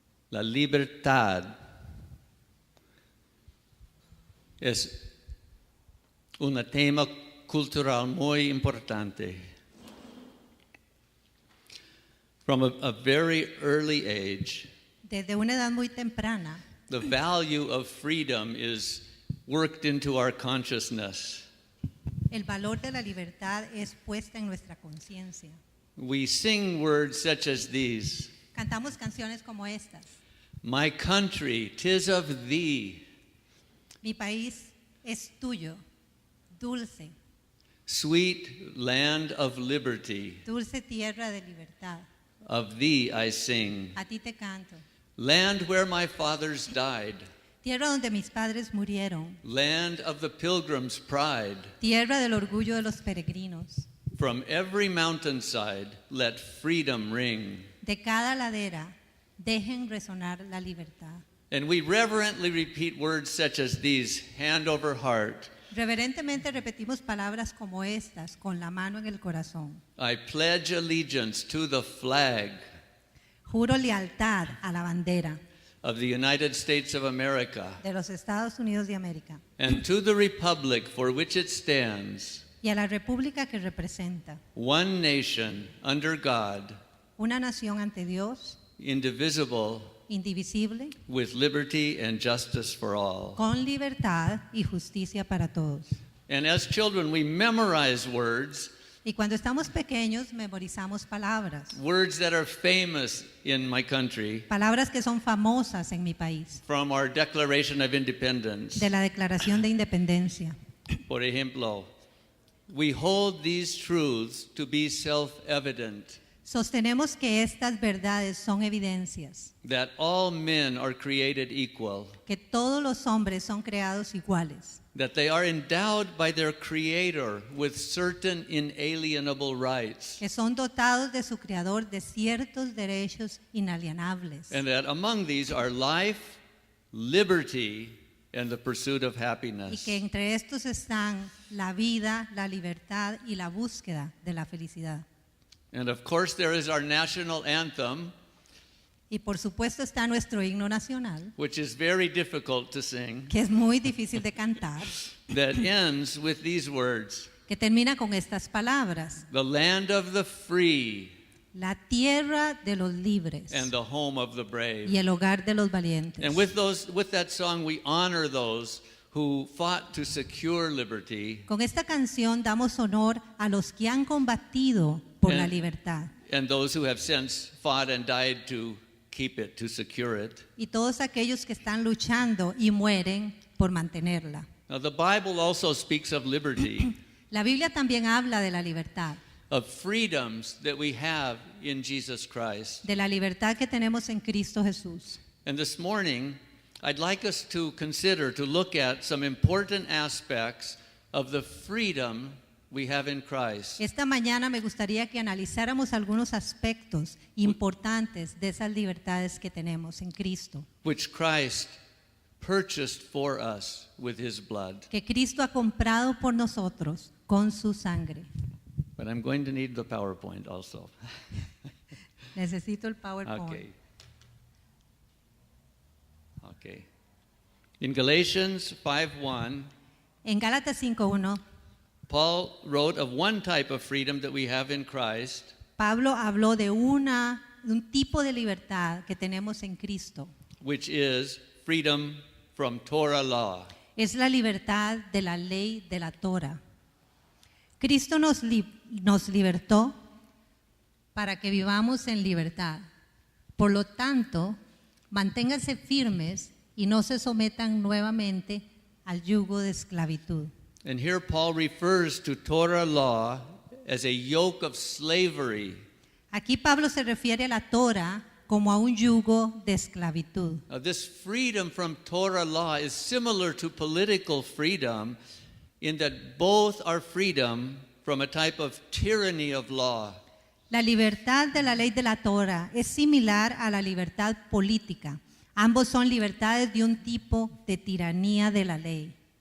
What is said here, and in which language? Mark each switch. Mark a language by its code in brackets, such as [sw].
[es] La libertad es un tema cultural muy importante. [en] From a very early age, [es] Desde una edad muy temprana, [en] the value of freedom is worked into our consciousness. [es] el valor de la libertad es puesta en nuestra conciencia. [en] We sing words such as these. [es] Cantamos canciones como estas. [en] My country, 'tis of thee. [es] Mi país es tuyo, dulce, [en] Sweet land of liberty, [es] dulce tierra de libertad. [en] of thee I sing. [es] A ti te canto. [en] Land where my fathers died, [es] Tierra donde mis padres murieron, [en] land of the pilgrim's pride. [es] tierra del orgullo de los peregrinos. [en] From every mountainside, let freedom ring. [es] De cada ladera, dejen resonar la libertad. [en] And we reverently repeat words such as these, hand over heart. [es] Reverentemente repetimos palabras como estas con la mano en el corazón. [en] I pledge allegiance to the flag [es] Juro lealtad a la bandera [en] of the United States of America [es] de los Estados Unidos de América [en] and to the republic for which it stands, [es] y a la república que representa, [en] one nation under God, [es] una nación ante Dios, [en] indivisible, [es] indivisible, [en] with liberty and justice for all. [es] con libertad y justicia para todos. [en] And as children, we memorize words, [es] Y cuando estamos pequeños memorizamos palabras, [en] words that are famous in my country [es] palabras que son famosas en mi país, [en] from our Declaration of Independence. [es] de la Declaración de Independencia. Por ejemplo, [en] we hold these truths to be self-evident, [es] Sostenemos que estas verdades son evidencias, [en] that all men are created equal, [es] que todos los hombres son creados iguales, [en] that they are endowed by their Creator with certain inalienable rights, [es] que son dotados de su creador de ciertos derechos inalienables, [en] and that among these are life, liberty, and the pursuit of [es] y [en] happiness. [es] que entre estos están la vida, la libertad y la búsqueda de la felicidad. [en] And of course, there is our national anthem, [es] Y por supuesto está nuestro himno nacional, [en] which is very difficult to sing, [es] que es muy difícil de cantar, [en] that ends with these words: [es] que termina con estas palabras: [en] the land of the free [es] la tierra de los libres [en] and the home of the brave. [es] y el hogar de los valientes. [en] And with that song, we honor those who fought to secure liberty [es] Con esta canción damos honor a los que han combatido por la libertad [en] and those who have since fought and died to keep it, to secure it. [es] y todos aquellos que están luchando y mueren por mantenerla. [en] Now, the Bible also speaks of liberty, [es] La Biblia también habla de la libertad, [en] of freedoms that we have in Jesus Christ. [es] de la libertad que tenemos en Cristo Jesús. [en] And this morning, I'd like us to consider, to look at some important aspects of the freedom we have in Christ, [es] Esta mañana me gustaría que analizáramos algunos aspectos importantes de esas libertades que tenemos en Cristo, [en] which Christ purchased for us with his blood. [es] que Cristo ha comprado por nosotros con su sangre. [en] But I'm going to need the PowerPoint also. [es] Necesito el PowerPoint. [en] Okay. In Galatians 5:1, [es] En Gálatas 5:1, [en] Paul wrote of one type of freedom that we have in Christ, [es] Pablo habló de un tipo de libertad que tenemos en Cristo. [en] which is freedom from Torah law. [es] Es la libertad de la ley de la Torah. Cristo nos libertó para que vivamos en libertad. Por lo tanto, manténganse firmes y no se sometan nuevamente al yugo de esclavitud. [en] And here Paul refers to Torah law as a yoke of slavery. [es] Aquí Pablo se refiere a la Torah como a un yugo de esclavitud. [en] Now, this freedom from Torah law is similar to political freedom in that both are freedom from a type of tyranny of law. [es] La libertad de la ley de la Torah es similar a la libertad política. Ambos son libertades de un tipo de tiranía de la ley.